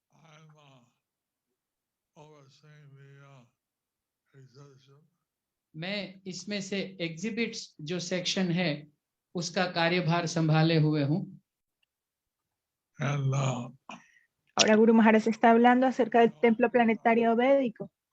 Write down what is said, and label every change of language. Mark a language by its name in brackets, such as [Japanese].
[English] I'm overseeing the exhibition. [Hindi] मैं इसमें से एग्जिबिट्स जो सेक्शन है उसका कार्यभार संभाले हुए हूँ। [English] And [Spanish] Ahora Guru Maharaj está hablando acerca del templo planetario védico.